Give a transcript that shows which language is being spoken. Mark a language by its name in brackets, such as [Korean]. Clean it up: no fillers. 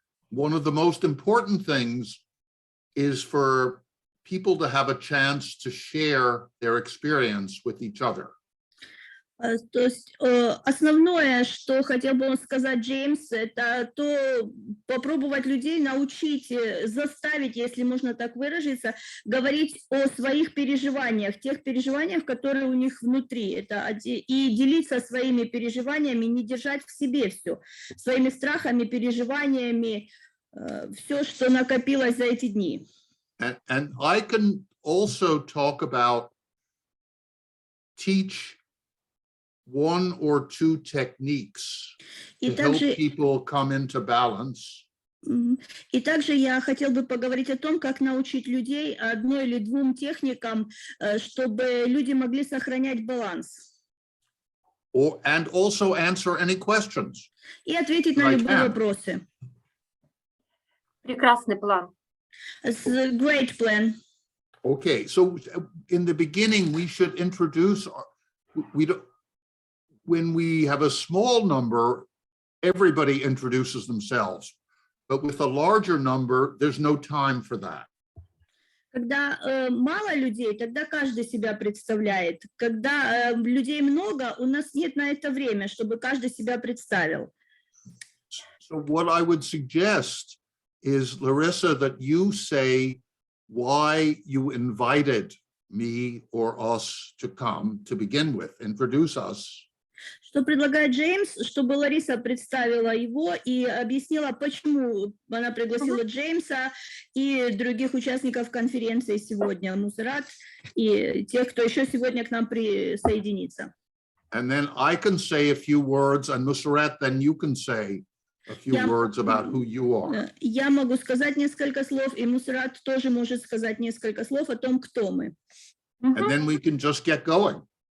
[English] one of the most important things is for people to have a chance to share their experience with each other. [Russian] То есть основное, что хотел бы сказать Джеймс, это то попробовать людей научить, заставить, если можно так выразиться, говорить о своих переживаниях, тех переживаниях, которые у них внутри, это, и делиться своими переживаниями, не держать в себе все, своими страхами, переживаниями, все, что накопилось за эти дни. [English] And I can also talk about teach one or two techniques to help people come into balance. [Russian] И также я хотел бы поговорить о том, как научить людей одной или двум техникам, чтобы люди могли сохранять баланс. [English] And also answer any questions. [Russian] И ответить на любые вопросы. Прекрасный план. [English] It's a great plan. Okay, so in the beginning, we should introduce, when we have a small number, everybody introduces themselves. But with a larger number, there's no time for that. [Russian] Когда мало людей, тогда каждый себя представляет. Когда людей много, у нас нет на это время, чтобы каждый себя представил. [English] So what I would suggest is, Larissa, that you say why you invited me or us to come to begin with. Introduce us. [Russian] Что предлагает Джеймс, чтобы Лариса представила его и объяснила, почему она пригласила Джеймса и других участников конференции сегодня, Мусарат, и тех, кто еще сегодня к нам присоединится. [English] And then I can say a few words, and Musarrat, then you can say a few words about who you are. [Russian] Я могу сказать несколько слов, и Мусарат тоже может сказать несколько слов о том, кто мы. [English] And then we can just get going.